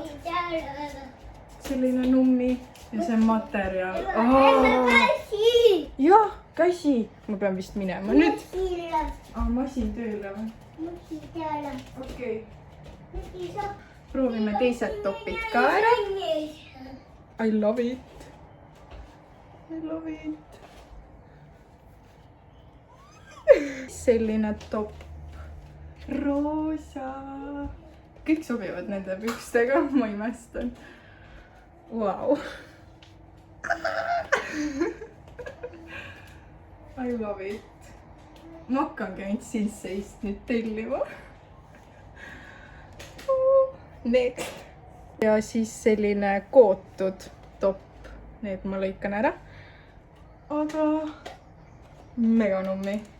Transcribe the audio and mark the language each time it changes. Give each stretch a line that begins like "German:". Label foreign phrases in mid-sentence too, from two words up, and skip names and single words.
Estonian: Selline nummi ja see materjal. Jah, käsi. Ma pean vist minema nüüd. Masin tööle või? Okei. Proovime teised topid ka ära.
English: I love it. I love it.
Estonian: Selline top. Roosa. Kõik sobivad nende pükstega, ma imestan.
English: Wow. I love it.
Estonian: Ma hakkangi ainult Sinseist nüüd tellima. Next. Ja siis selline kootud top. Need ma lõikan ära. Aga mega nummi.